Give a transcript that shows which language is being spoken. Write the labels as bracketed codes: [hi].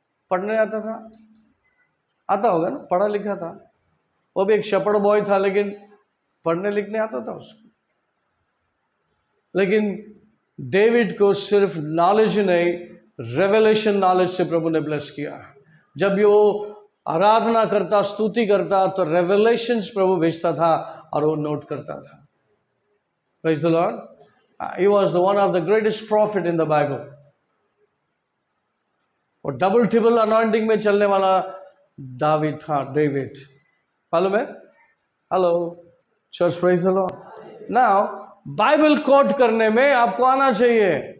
[hi] पढ़ने आता था? आता होगा ना, पढ़ा लिखा था, वो भी एक शेपर्ड बॉय था, लेकिन पढ़ने लिखने आता था उसको। लेकिन डेविड को सिर्फ नॉलेज नहीं, रेवलेशन नॉलेज से प्रभु ने ब्लेस किया। जब वो आराधना करता, स्तुति करता, तो रेवलेशंस प्रभु भेजता था और वो नोट करता था। [en] Praise the Lord. He was the one of the greatest prophet in the Bible. [hi] और डबल ट्रिपल अनॉइंटिंग में चलने वाला दावीद था, डेविड, मालूम है? [en] Hello church, praise the Lord. [hi] Now Bible coat करने में आपको आना चाहिए।